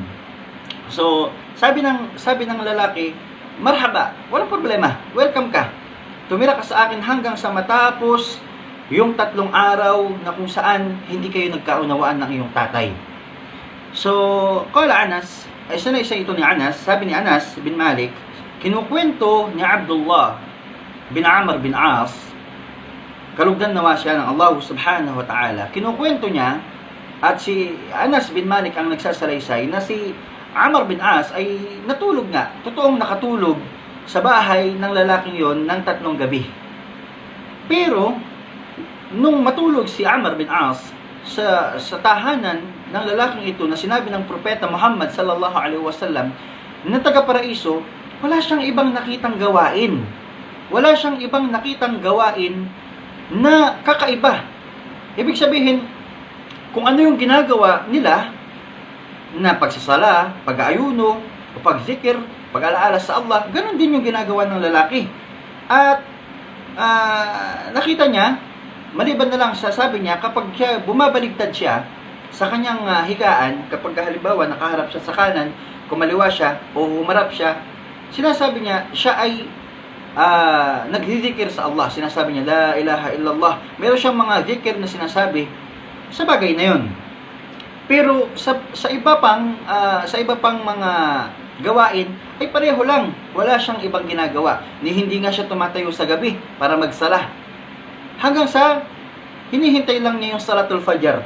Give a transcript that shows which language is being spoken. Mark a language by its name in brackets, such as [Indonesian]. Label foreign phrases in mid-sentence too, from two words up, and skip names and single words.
[Filipino] So sabi ng lalaki, marhaba, walang problema. Welcome ka. Tumira ka sa akin hanggang sa matapos yung 3 araw na kung saan hindi kayo nagkaunawaan ng iyong tatay. So qala Anas, ay isa ito ni Anas, sabi ni Anas bin Malik, kinukwento ni Abdullah bin Amr bin As, kalugdan nawa siya ng Allah [Arabic] سبحانه وتعالى, [Filipino] kinukwento niya At si Anas bin Malik ang nagsasalaysay na si Amr bin As ay natulog nga, totoong nakatulog sa bahay ng lalaking yon ng 3 gabi. Pero, nung matulog si Amr bin As sa tahanan ng lalaking ito na sinabi ng propeta Muhammad [Arabic] صلى الله عليه وسلم [Filipino] na taga-paraiso, wala siyang ibang nakitang gawain. Wala siyang ibang nakitang gawain na kakaiba. Ibig sabihin, kung ano yung ginagawa nila na pagsasala, pag-aayuno, o pagzikir, pag-alaala sa Allah, ganun din yung ginagawa ng lalaki. At nakita niya, maliban na lang sa sabi niya, kapag siya bumabaligtad siya sa kanyang higaan, kapag halimbawa nakaharap siya sa kanan, kumaliwa siya o humarap siya, sinasabi niya, siya ay nagzikir sa Allah. Sinasabi niya, [Arabic] لا إله إلا الله. [Filipino] Meron siyang mga zikir na sinasabi sa bagay na yon. Pero sa iba pang mga gawain ay pareho lang. Wala siyang ibang ginagawa. Hindi nga siya tumatayo sa gabi para magsala. Hanggang sa hinihintay lang niya yung [Arabic] صلاة الفجر.